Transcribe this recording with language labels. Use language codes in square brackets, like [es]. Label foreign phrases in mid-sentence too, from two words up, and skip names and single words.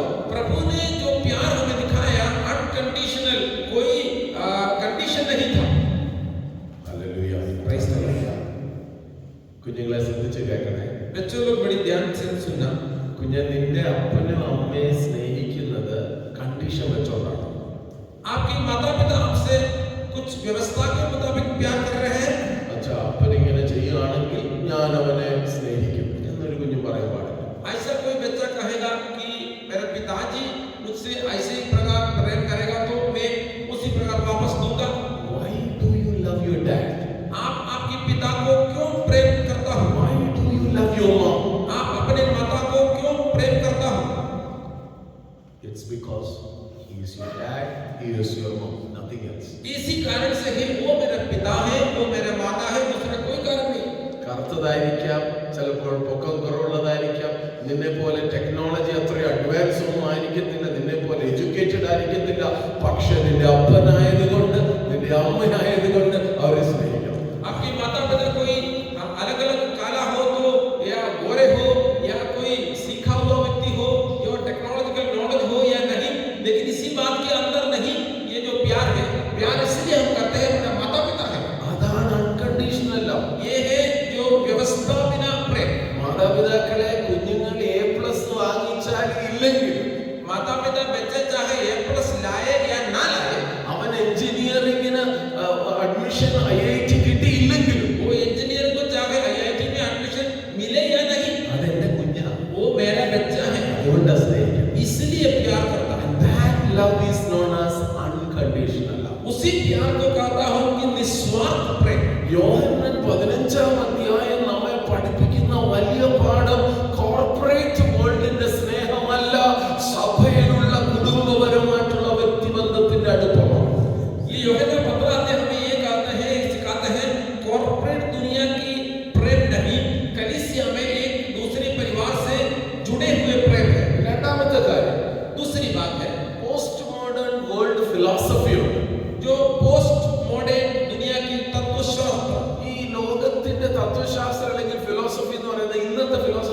[hi] प्रभु ने जो प्यार हमें दिखाया अनकंडीशनल, कोई कंडीशन नहीं था। [ml] ഹല്ലേലൂയ. [en] Praise the Lord. [ml] കുഞ്ഞുങ്ങളെ ശ്രദ്ധിച്ച് കേൾക്കണേ. [hi] बच्चों लोग बड़ी ध्यान से सुनना। [ml] കുഞ്ഞെ, നിന്റെ അപ്പനും അമ്മയെ സ്നേഹിക്കുന്നത് കണ്ടീഷൻ വെച്ചോണ്ടാണ്. [hi] आपके माता पिता आपसे कुछ व्यवस्था के मुताबिक प्यार कर रहे हैं। [ml] അച്ഛാ, അപ്പൻ ഇങ്ങനെ ചെയ്യുകയാണെങ്കിൽ ഞാൻ അവനെ സ്നേഹിക്കും എന്നൊരു കുഞ്ഞു പറയാൻ പാടില്ല. [hi] ऐसा कोई बच्चा कहेगा कि मेरे पिताजी मुझसे ऐसे ही प्रकार प्रेम करेगा तो मैं उसी प्रकार वापस दूंगा। [en] Why do you love your dad? [hi] आप आपके पिता को क्यों प्रेम करता हूँ? [en] Why do you love your mom? [hi] आप अपने माता को क्यों प्रेम करता हूँ? [en] It's because he is your dad, he is your mom, nothing else. [hi] इसी कारण से ही वो मेरा पिता है, वो मेरा माता है, दूसरा कोई कारण नहीं। [ml] കറുത്തതായിരിക്കാം, ചിലപ്പോൾ പൊക്കം കുറവുള്ളതായിരിക്കാം, നിന്നെ പോലെ ടെക്നോളജി അത്ര അഡ്വാൻസ് ഒന്നും ആയിരിക്കത്തില്ല, നിന്നെ പോലെ എഡ്യൂക്കേറ്റഡ് ആയിരിക്കത്തില്ല, പക്ഷെ നിന്റെ അപ്പനായതുകൊണ്ട്, നിന്റെ അമ്മയായതുകൊണ്ട് അവരെ സ്നേഹിക്കണം. [hi] आपके माता पिता कोई अलग अलग काला हो तो या गोरे हो या कोई सीखा हुआ व्यक्ति हो, जो [en] technological knowledge [hi] हो या नहीं, लेकिन इसी बात के अंदर नहीं, ये जो प्यार है, प्यार इसलिए हम करते हैं मेरा माता पिता है। [ml] അതാണ് [en] unconditional love. [hi] ये है जो व्यवस्था बिना प्रेम। [ml] മാതാപിതാക്കളെ കുഞ്ഞുങ്ങൾ A+ വാങ്ങിച്ചാൽ ഇല്ലെങ്കിലും, [hi] माता पिता बच्चे चाहे A+ लाए या ना लाए, [ml] അവൻ എഞ്ചിനീയറിംഗിന് അഡ്മിഷൻ IIT കിട്ടിയില്ലെങ്കിലും, [hi] वो इंजीनियर को चाहे IIT में एडमिशन मिले या नहीं, [ml] അതെന്റെ കുഞ്ഞാണ്, [hi] वो मेरा बच्चा है, [ml] അതുകൊണ്ടാണ് സ്നേഹിക്കുന്നത്. [hi] इसलिए प्यार करता है। [en] That love is known as unconditional love. [hi] उसी प्यार को कहता हूं कि निस्वार्थ प्रेम। [ml] യോഹന്നാൻ 15-ാം അധ്യായം നമ്മെ പഠിപ്പിക്കുന്ന വലിയ പാഠം [en] corporate world's [ml] സ്നേഹമല്ല, സഭയിലുള്ള കുടുംബപരമായിട്ടുള്ള വ്യക്തിബന്ധത്തിന്റെ അടുപ്പമാണ്. [hi] यूहन्ना 15 अध्याय हमें ये सिखाते हैं कॉर्पोरेट दुनिया की प्रेम नहीं, कलीसिया में एक दूसरे परिवार से जुड़े हुए प्रेम है। [ml] രണ്ടാമത്തെ കാര്യം, [hi] दूसरी बात है [en] post modern world [ml] ഫിലോസഫിയുണ്ട്. [hi] जो [en] post modern [hi] दुनिया की तत्वशास्त्र, [ml] ഈ ലോകത്തിന്റെ തത്വശാസ്ത്രം അല്ലെങ്കിൽ ഫിലോസഫി എന്ന് പറയുന്നത് ഇന്നത്തെ